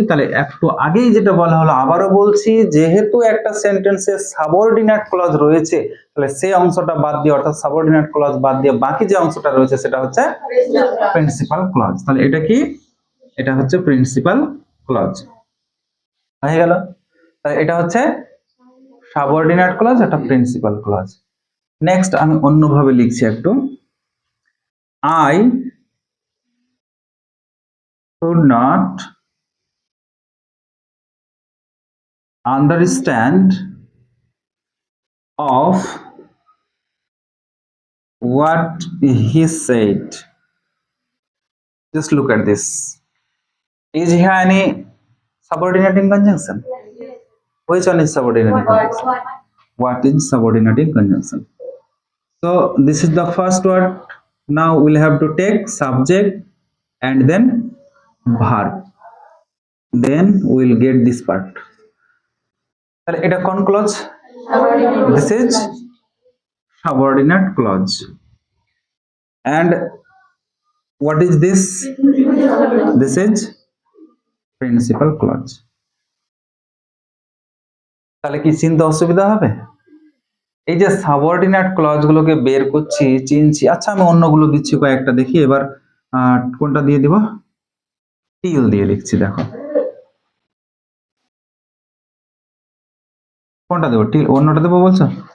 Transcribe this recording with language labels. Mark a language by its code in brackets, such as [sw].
[bn] তাহলে একটু আগেই যেটা বলা হলো, আবারও বলছি, যেহেতু একটা সেন্টেন্সে সাবঅর্ডিনেট ক্লজ রয়েছে, তাহলে সেই অংশটা বাদ দিয়ে, অর্থাৎ সাবঅর্ডিনেট ক্লজ বাদ দিয়ে বাকি যে অংশটা রয়েছে সেটা হচ্ছে প্রিন্সিপাল ক্লজ। তাহলে এটা কি? এটা হচ্ছে প্রিন্সিপাল ক্লজ। হয়ে গেল। তাহলে এটা হচ্ছে সাবঅর্ডিনেট ক্লজ, এটা প্রিন্সিপাল ক্লজ। নেক্সট আমি অন্যভাবে লিখছি একটু। [en] I should not understand of what he said. Just look at this. Is here any subordinating conjunction? Which one is subordinating conjunction? What is subordinating conjunction? So this is the first word. Now we'll have to take subject and then verb. Then we'll get this part. [bn] তাহলে এটা কোন clause? [en] This is subordinate clause. And what is this? This is principal clause. [bn] তাহলে কি চিনতে অসুবিধা হবে? এই যে সাবঅর্ডিনেট ক্লজ গুলোকে বের করছি, চিনছি। আচ্ছা আমি অন্যগুলো দিচ্ছি কয়েকটা, দেখি এবার কোনটা দিয়ে দিব? টিল দিয়ে লিখছি, দেখো কোনটা দেবো? টিল, অন্যটা দেবো বলছো?